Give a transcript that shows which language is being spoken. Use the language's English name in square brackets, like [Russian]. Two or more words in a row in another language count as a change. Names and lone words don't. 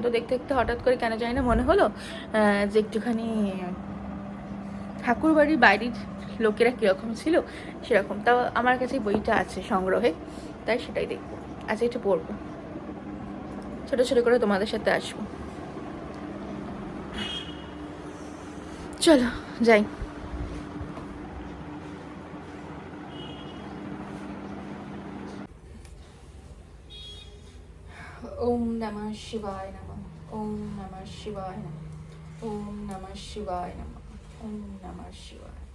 [Bangla] তো দেখতে দেখতে হঠাৎ করে কেন জানি না মনে হলো যে একটুখানি ঠাকুর বাড়ির বাইরের লোকেরা কীরকম ছিল সেরকম, তাও আমার কাছে বইটা আছে সংগ্রহে, তাই সেটাই দেখবো, আচ্ছা এটা পড়বো, ছোটো ছোটো করে তোমাদের সাথে আসবো। চলো যাই। [Sanskrit] ওম নমঃ শিবায় নমঃ, ওম নমঃ শিবায় নমঃ, ওম নমঃ শিবায় নমঃ, ওম নমঃ শিবায়।